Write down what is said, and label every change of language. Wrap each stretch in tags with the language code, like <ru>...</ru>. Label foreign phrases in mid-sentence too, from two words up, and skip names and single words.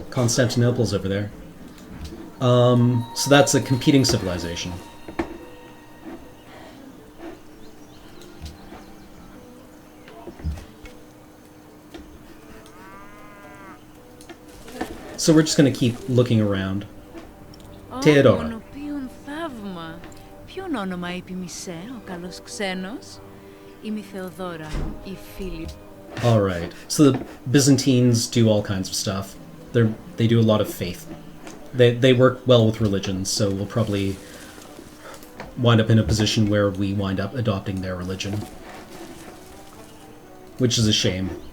<en>Constantinople's over there. So that's a competing civilization. So we're just going to keep looking around. Theodora.</en> <el>Ποιον όνομα είπε Μισέ, ο καλός ξένος? Είμαι η Θεοδόρα, η φίλη.</el> <en>All right. So the Byzantines do all kinds of stuff. They do a lot of faith. They work well with religion, so we'll probably wind up in a position where we wind up adopting their religion, which is a shame.</en>